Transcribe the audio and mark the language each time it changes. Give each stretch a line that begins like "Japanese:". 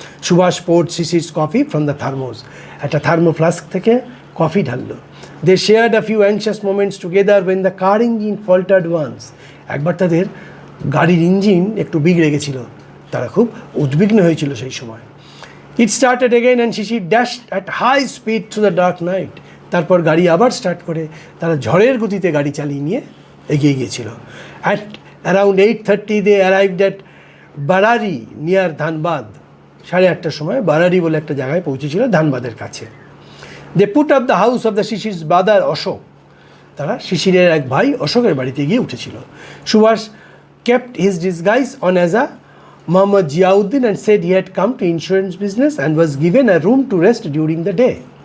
English: Subhash poured Sisir's coffee from the thermos,
Bangla: একটা thermo flask থেকে coffee ঢাললো।
English: They shared a few anxious moments together when the car engine faltered once.
Bangla: একবার তাদের গাড়ির engine একটু বিগড়ে গেছিল, তারা খুব উদ্বিগ্ন হয়েছিল সেই সময়।
English: It started again and Shishir dashed at high speed through the dark night.
Bangla: তারপর গাড়ি আবার স্টার্ট করে তারা ঝড়ের গতিতে গাড়ি চালিয়ে নিয়ে এগিয়ে গিয়েছিল।
English: At around 8:30 they arrived at Barari near Dhanbad.
Bangla: 8:30টার সময় বারারি বলে একটা জায়গায় পৌঁছেছিল, ধানবাদের কাছে।
English: They put up the house of the Shishir's brother Ashok.
Bangla: তারা শিশিরের এক ভাই অশোকের বাড়িতে গিয়ে উঠেছিল।
English: Subhash kept his disguise on as a Muhammad Ziauddin and said he had come to insurance business and was given a room to rest during the day.